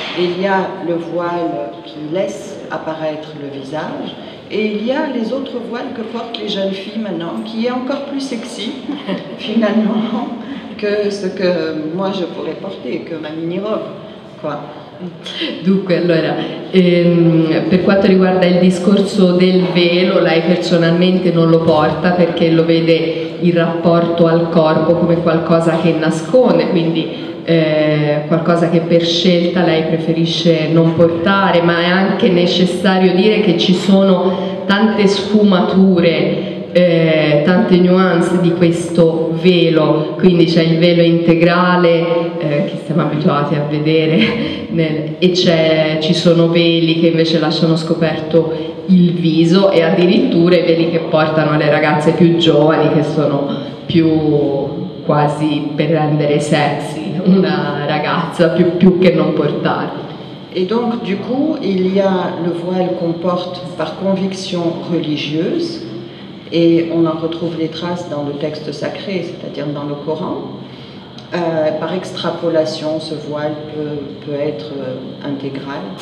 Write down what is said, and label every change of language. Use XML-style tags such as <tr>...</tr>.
<fr>Il y a le voile qui laisse apparaître le visage. Et il y a les autres voiles que portent les jeunes filles maintenant, qui est encore plus sexy, finalement, que ce que moi je pourrais porter, que ma mini-robe, quoi.</fr> <it>Dunque, allora, per quanto riguarda il discorso del velo, lei personalmente non lo porta perché lo vede il rapporto al corpo come qualcosa che nasconde, quindi qualcosa che per scelta lei preferisce non portare, ma è anche necessario dire che ci sono tante sfumature, tante nuance di questo velo, quindi c'è il velo integrale che stiamo abituati a vedere e ci sono veli che invece lasciano scoperto il viso e addirittura i veli che portano le ragazze più giovani, che sono più quasi per rendere sexy una ragazza più che non portarla.</it> <fr>Et donc du coup il y a le voile qu'on porte par conviction religieuse. Et on en retrouve les traces dans le texte sacré, c'est-à-dire dans le Coran. Par extrapolation, ce voile peut être intégral.</fr>